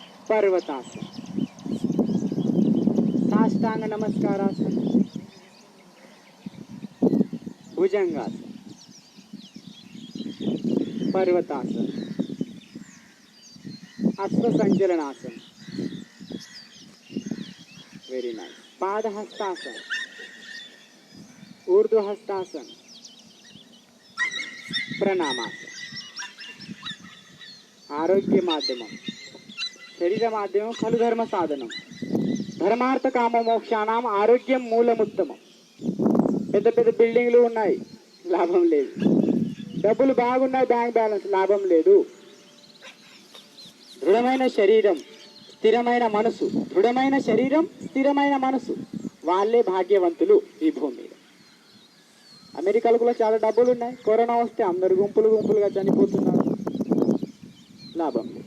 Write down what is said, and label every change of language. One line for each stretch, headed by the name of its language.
Sanskrit: పర్వతాసన్, సాష్టాంగ నమస్కారాసన్, భుజంగాసన్, पर्वतासन, अश्वसंचलनासन,
English: very nice,
Sanskrit: padahastasana, ऊर्ध्वहस्तासन, Pranamasana. आरोग्य माध्यमं शरीर माध्यमं खलु धर्म साधनं ధర్మార్థ కామ మోక్షానాం ఆరోగ్యం మూలముత్తమం.
Telugu: పెద్ద పెద్ద బిల్డింగ్లు ఉన్నాయి, లాభం లేదు. డబ్బులు బాగున్నాయి, బ్యాంక్ బ్యాలెన్స్, లాభం లేదు. దృఢమైన శరీరం, స్థిరమైన మనసు, దృఢమైన శరీరం, స్థిరమైన మనసు, వాళ్ళే భాగ్యవంతులు ఈ భూమి మీద. అమెరికాలో కూడా చాలా డబ్బులు ఉన్నాయి, కరోనా వస్తే అందరు గుంపులు గుంపులుగా చనిపోతున్నారు, లాభం.